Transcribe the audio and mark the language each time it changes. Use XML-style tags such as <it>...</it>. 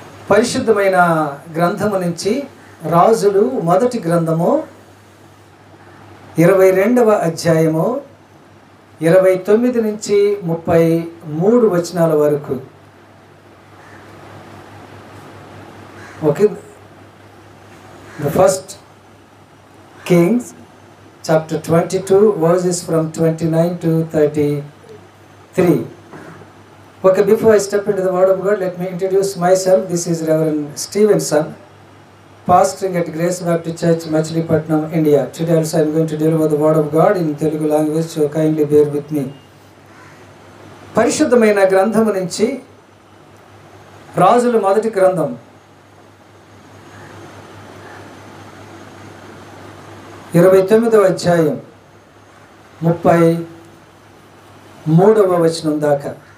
<te>పరిశుద్ధమైన గ్రంథము నుంచి రాజులు మొదటి గ్రంథము 22వ అధ్యాయము 29 నుంచి 33 వచనాల వరకు.</te> <en>Okay, the first Kings chapter 22 verses from 29 to 33. Okay, before I step into the word of God, let me introduce myself. This is Reverend Stevenson, pastoring at Grace Baptist Church, Machilipatnam, India. Today also I am going to deliver the word of God in Telugu language, so kindly bear with me.</en> <te>పరిశుద్ధమైన గ్రంథము నుంచి రాజుల మొదటి గ్రంథం 29వ అధ్యాయం 33వ వచనం దాకా.</te>